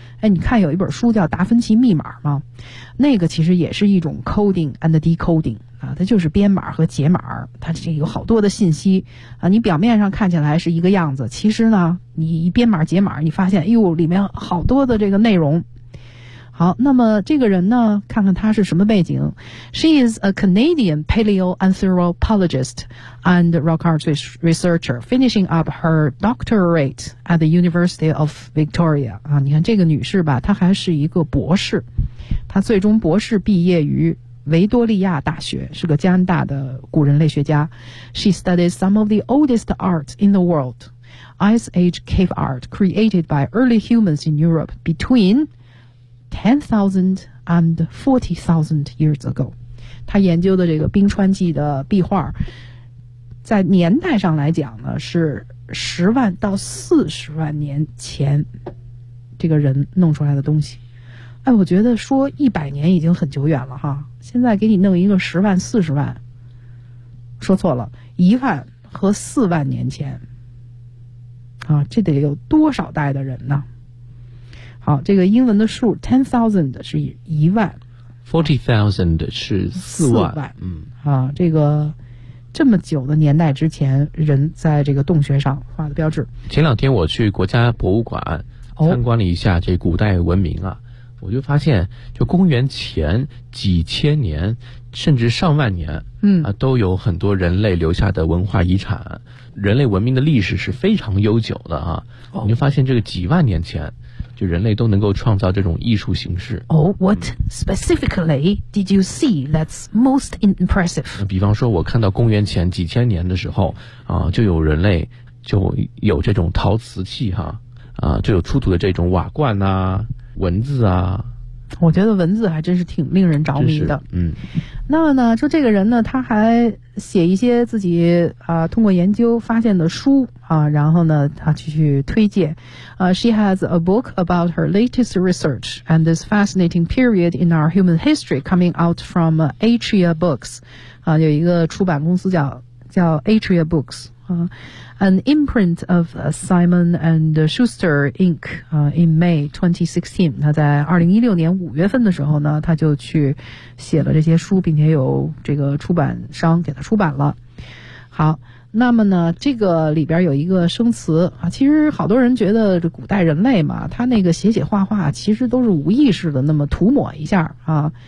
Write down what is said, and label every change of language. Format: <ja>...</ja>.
<zh>哎，你看有一本书叫《达芬奇密码》吗？那个其实也是一种</zh> <en>coding and decoding</en> <zh>啊，它就是编码和解码，它这有好多的信息啊。你表面上看起来是一个样子，其实呢，你一编码解码，你发现，哎呦，里面好多的这个内容。好，那么这个人呢，看看他是什么背景。</zh> <en>She is a Canadian paleoanthropologist and rock art researcher, finishing up her doctorate at the University of Victoria.</en> <zh>啊，你看这个女士吧，她还是一个博士，她最终博士毕业于维多利亚大学，是个加拿大的古人类学家。</zh> <en>She studies some of the oldest art in the world, Ice Age cave art created by early humans in Europe between 10,000 and 40,000 years ago.</en> <zh>他研究的这个冰川纪的壁画，在年代上来讲呢，是10万到40万年前这个人弄出来的东西。哎，我觉得说100年已经很久远了哈，现在给你弄一个10万40万，说错了，1万和4万年前啊，这得有多少代的人呢？好，这个英文的数 10,000 是1万， 40,000 是4万，嗯，啊，这个这么久的年代之前人在这个洞穴上画的标志。前两天我去国家博物馆参观了一下这古代文明啊，哦，我就发现就公元前几千年甚至上万年，嗯，啊，都有很多人类留下的文化遗产，人类文明的历史是非常悠久的啊，哦，你就发现这个几万年前就人类都能够创造这种艺术形式。</zh> <en>哦，oh, ，What specifically did you see that's most impressive？</en> <zh>比方说，我看到公元前几千年的时候，啊，就有人类就有这种陶瓷器哈，啊，就有出土的这种瓦罐呐，啊，文字啊。我觉得文字还真是挺令人着迷的。嗯，那么呢，就这个人呢，他还写一些自己通过研究发现的书啊，然后呢，他去推荐。</zh> <en>She has a book about her latest research and this fascinating period in our human history coming out from Atria Books， 啊，</en> <zh>有一个出版公司叫</zh> <en>Atria Books。 An imprint of Simon and Schuster Inc. In May 2016，</en> <zh>他在2016年5月份的时候呢，他就去写了这些书，并且有这个出版商给他出版了。好，那么呢，这个里边有一个生词啊，其实好多人觉得这古代人类嘛，他那个写写画画其实都是无意识的，那么涂抹一下啊。</zh>